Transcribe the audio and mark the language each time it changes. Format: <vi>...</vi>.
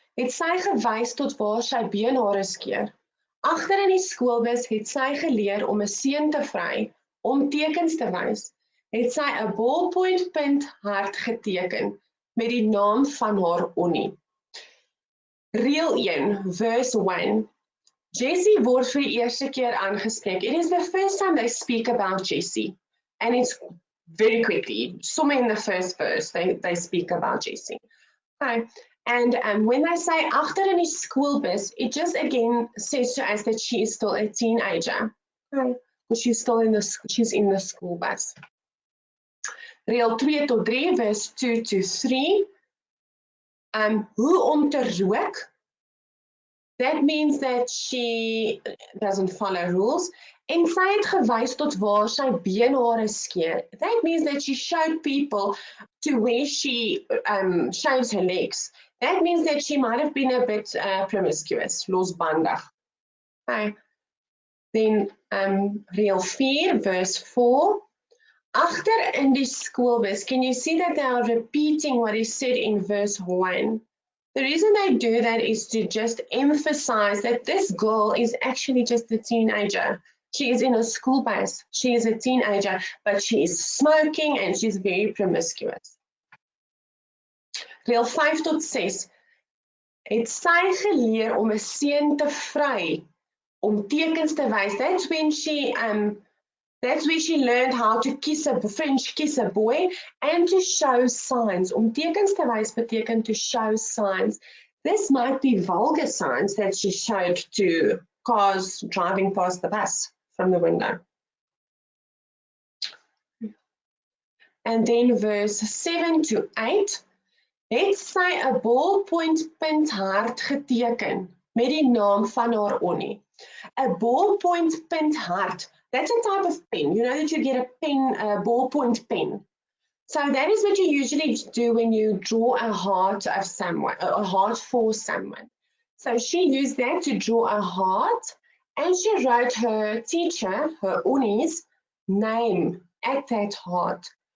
<af>Het sy gewys tot waar sy beenhare skeer. Agter in die skoolbus het sy geleer om 'n seun te vry, om tekens te wys. Het sy 'n ballpoint punt hart geteken met die naam van haar onnie. Reël 1, verse 1. Jessie word vir die eerste keer aangespreek.</af> <en>It is the first time they speak about Jessie, and it's very quickly, somewhere in the first verse, they speak about Jessie. Okay. And when they say</en> <af>agter in die skoolbus,</af> <en>it just again says to us that she is still a teenager. Okay. Because she's in the school bus.</en> <af>Reël 2 tot 3,</af> <en>verse 2 to 3.</en> <af>Hoe om te rook?</af> <en>That means that she doesn't follow rules.</en> <af>En sy het gewys tot waar sy beenhare skeer.</af> <en>That means that she showed people to where she shaves her legs. That means that she might have been a bit promiscuous, losbandig. Okay. Then reël 4, verse 4.</en> <af>Agter in die skoolbus,</af> <en>can you see that they are repeating what is said in verse 1? The reason they do that is to just emphasize that this girl is actually just a teenager. She is in a school bus. She is a teenager, but she is smoking and she's very promiscuous.</en> <af>Reël 5 tot 6. Het sy geleer om 'n seun te vry, om tekens te wys.</af> <en>That's where she learned how to French kiss a boy and to show signs.</en> <af>Om tekens te wys beteken</af> <en>to show signs. This might be vulgar signs that she showed to cars driving past the bus from the window. And then verse 7 to 8.</en> <af>Het sy 'n ballpoint punt hart geteken met die naam van haar onnie.</af> <en>A ballpoint</en> <af>punt hart.</af> <en>That's a type of pen. You know that you get a ballpoint pen. So that is what you usually do when you draw a heart of someone, a heart for someone. So she used that to draw a heart, and she wrote her teacher, her onnie's name at that heart.</en>